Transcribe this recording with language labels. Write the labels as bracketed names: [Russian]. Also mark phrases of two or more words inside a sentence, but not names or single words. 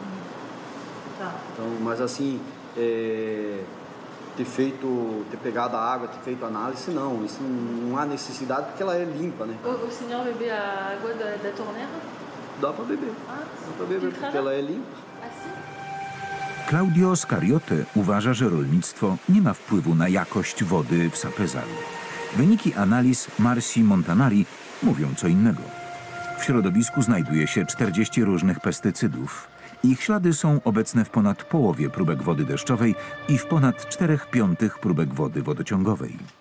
[Portuguese] Tá. Então, mas assim, ter pegado a água, ter feito análise, não, isso não há necessidade porque ela é limpa, né? O senhor bebe a água da torneira? Dá para beber, dá para beber porque ela é limpa. [Polish] Claudio Scariote uważa, że rolnictwo nie ma wpływu na jakość wody w Sapezalu. Wyniki analiz Marsi Montanari mówią co innego. W środowisku znajduje się 40 różnych pestycydów. Ich ślady są obecne w ponad połowie próbek wody deszczowej i w ponad 4/5 próbek wody wodociągowej.